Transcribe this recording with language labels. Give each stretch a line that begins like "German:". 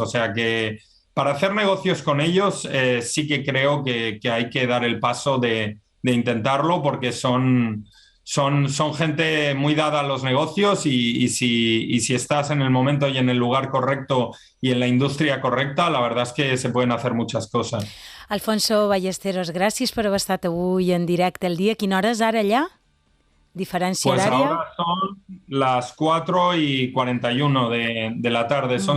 Spanish: O sea que para hacer negocios con ellos, sí que creo que hay que dar el paso de intentarlo porque son gente muy dada a los negocios y si estás en el momento y en el lugar correcto y en la industria correcta, la verdad es que se pueden hacer muchas cosas.
Catalan: Alfonso Ballesteros, gràcies per haver estat avui en directe al dia. Quina hora és ara allà? Diferència
Spanish: Pues
Catalan: horària?
Spanish: ahora son las 4:41 de la tarde, son